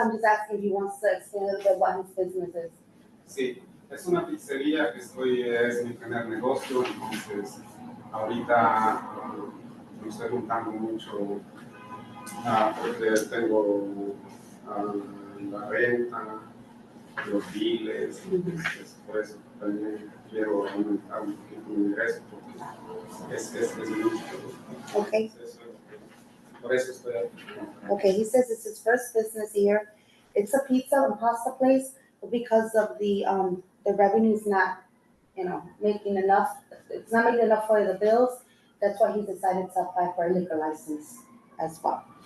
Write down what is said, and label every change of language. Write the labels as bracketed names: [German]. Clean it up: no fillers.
[English] I'm just asking if he wants to explain a little bit what his business is. [Spanish] Sí, es una pizzería que es mi primer negocio, entonces ahorita me estoy juntando mucho porque tengo la renta, los biles, entonces por eso también quiero aumentar un poquito mi ingreso porque es mucho. [English] Okay. [Spanish] Por eso estoy aquí. [English] Okay, he says it's his first business here. It's a pizza and pasta place, but because of the revenue is not, making enough. It's not making enough for the bills. That's why he decided to apply for a liquor license as well.